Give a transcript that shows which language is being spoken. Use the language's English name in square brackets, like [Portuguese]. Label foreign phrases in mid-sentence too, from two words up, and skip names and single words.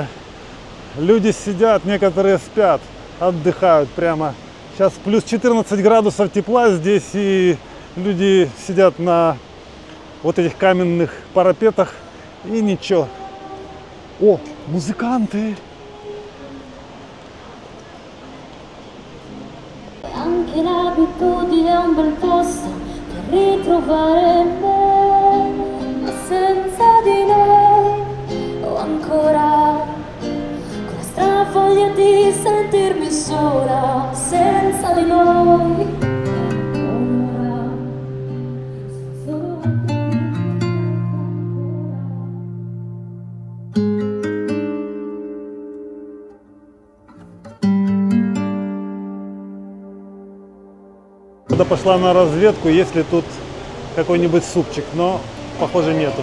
[Russian] Люди сидят, некоторые спят, отдыхают прямо. Сейчас плюс 14 градусов тепла здесь, и люди сидят на вот этих каменных парапетах, и ничего. О, музыканты! [Italian] Anche l'abitudine è un bel posto per ritrovare me, ma senza di lei ho ancora quella strana voglia di sentirmi sola, senza di noi. Ora solo [Russian] Когда пошла на разведку, есть ли тут какой-нибудь супчик, но похоже нету.